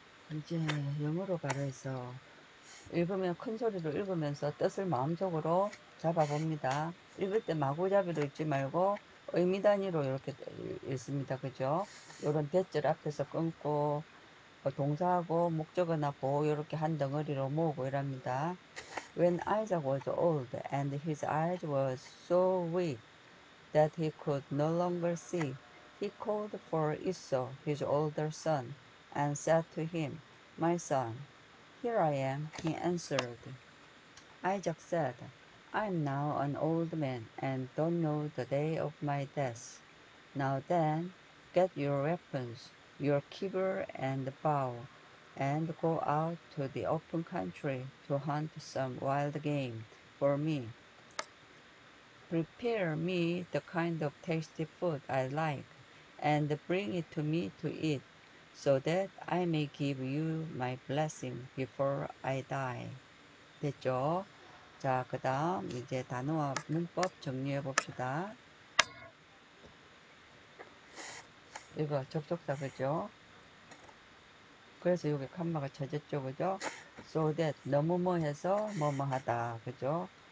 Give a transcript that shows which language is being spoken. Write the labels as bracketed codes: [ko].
[ko] 이제 영어로 발해서 읽으면 큰 소리로 읽으면서 뜻을 마음속으로 잡아봅니다. 읽을 때 마구잡이로 읽지 말고 의미 단위로 이렇게 읽습니다. 그죠? 요런 대절 앞에서 끊고 동사하고 목적어나 보호 이렇게 한 덩어리로 모으고 이랍니다. [en] When Isaac was old and his eyes were so weak that he could no longer see, he called for Esau, his older son, and said to him, My son, here I am, he answered. Isaac said, I am now an old man and don't know the day of my death. Now then, get your weapons, your quiver and bow, and go out to the open country to hunt some wild game for me. Prepare me the kind of tasty food I like, and bring it to me to eat, so that I may give you my blessing before I die. [ko] 됐죠? 자, 그 다음 이제 단어와 문법 정리해 봅시다. 이거 접속사 그죠? 그래서 여기 칸마가 쳐졌죠, 그죠? [en] So that [ko] 너무 뭐 해서 뭐뭐 하다, 그죠?